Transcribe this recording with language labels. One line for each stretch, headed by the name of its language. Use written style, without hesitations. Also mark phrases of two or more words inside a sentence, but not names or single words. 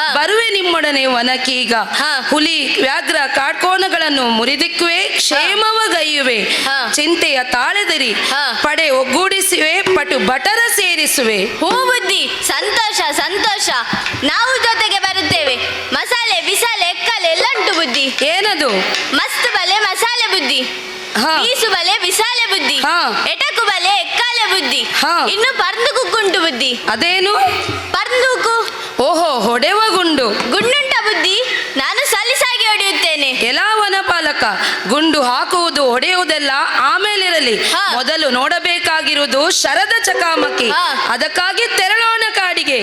Kannada: ಬರುವೆ ನಿಮ್ಮೊಡನೆ ವನಕೀಗ. ಹಾ. ಹುಲಿ ವ್ಯಾಘ್ರ ಕಾಡ್ಕೋನಗಳನ್ನು ಮುರಿದಿಕ್ಕುವೆ, ಕ್ಷೇಮವಗೈಯುವೆ. ಹಾ. ಚಿಂತೆಯ ತಾಳೆದಿರಿ ಹಾ. ಪಡೆ ಒಗ್ಗೂಡಿಸುವೆ, ಪಟು ಬಟರ ಸೇರಿಸುವೆ. ಹೂ ಬುದ್ಧಿ, ಸಂತೋಷ ಸಂತೋಷ. ನಾವು ಜೊತೆಗೆ ಬರುತ್ತೇವೆ. ಮಸಾಲೆ ಬಿಸಾಲೆ ಎಕ್ಕಲೆ ಎಲ್ಲ ಉಂಟು ಬುದ್ಧಿ. ಏನದು? ಮಸ್ತ್ ಬಲೆ ಮಸಾಲೆ ಬುದ್ಧಿ, ಹಾ. ಬೀಸು ಬಲೆ ಬಿಸಾಲೆ ಬುದ್ಧಿ, ಹಾ. ಎಟಕು ಬಲೆ ಎಕ್ಕಾಲೆ ಬುದ್ಧಿ, ಹಾ. ಇನ್ನು ಪರ್ದು ಕುಕ್ಕುಂಟು ಬುದ್ಧಿ. ಅದೇನು? ಪರ್ದೂಕು ಓಹೋ, ಹೊಡೆವ ಗುಂಡು. ಗುಂಡುಂಟ ಬುದ್ಧಿ, ನಾನು ಸಲೀಸಾಗಿ ಹೊಡೆಯುತ್ತೇನೆ. ಎಲ್ಲ ವನಪಾಲಕ, ಗುಂಡು ಹಾಕುವುದು ಹೊಡೆಯುವುದೆಲ್ಲ ಆಮೇಲಿರಲಿ. ಹಾ. ಮೊದಲು ನೋಡಬೇಕಾಗಿರುವುದು ಶರದ ಚಕಾಮಕಿ. ಹಾ. ಅದಕ್ಕಾಗಿ ತೆರಳೋಣ ಕಾಡಿಗೆ.